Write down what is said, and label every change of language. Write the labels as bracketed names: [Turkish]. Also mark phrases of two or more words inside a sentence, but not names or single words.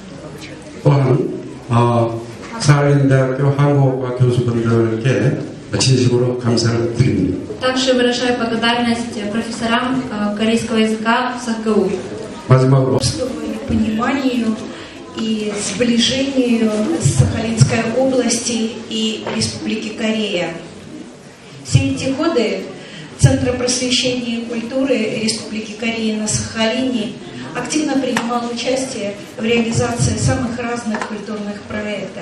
[Korean] 또한 사할린 대학교 한국어과 교수분들께 진심으로 감사를 드립니다. [Russian] Также выражаю благодарность профессорам корейского языка в САХГУ. [Korean] 마지막으로 [Russian] пониманию и сближению Сахалинской области и Республики Корея. Все эти годы Центр просвещения и культуры Республики Корея на Сахалине активно принимал участие в реализации самых разных культурных проектов.